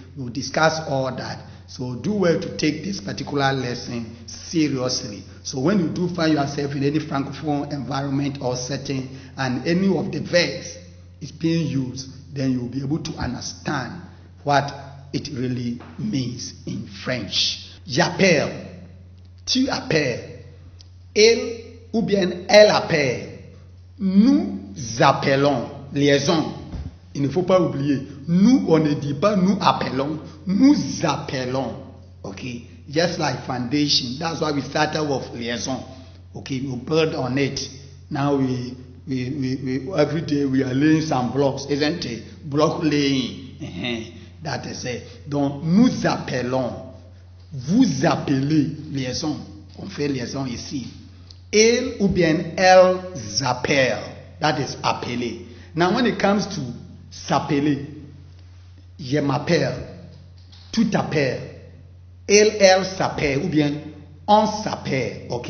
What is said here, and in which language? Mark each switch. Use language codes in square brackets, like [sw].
[en] We will discuss all that. So do well to take this particular lesson seriously. So when you do find yourself in any francophone environment or setting and any of the verbs is being used, then you'll be able to understand what it really means in French. [fr] J'appelle, tu appelles, elle ou bien elle appelle, nous appelons, liaison. Il ne faut pas oublier, nous on ne dit pas nous appelons, nous appelons. [en] Okay, just like foundation, that's why we started with liaison. Okay, we build on it. Now we every day we are laying some blocks, isn't it? Block laying. That is it. [fr] Donc nous appelons, vous appelez, liaison. On fait liaison ici. Elle ou bien elles appellent. [en] That is appeler. Now when it comes to s'appeler, je m'appelle, tu t'appelles, elle s'appelle, ou bien on s'appelle, ok?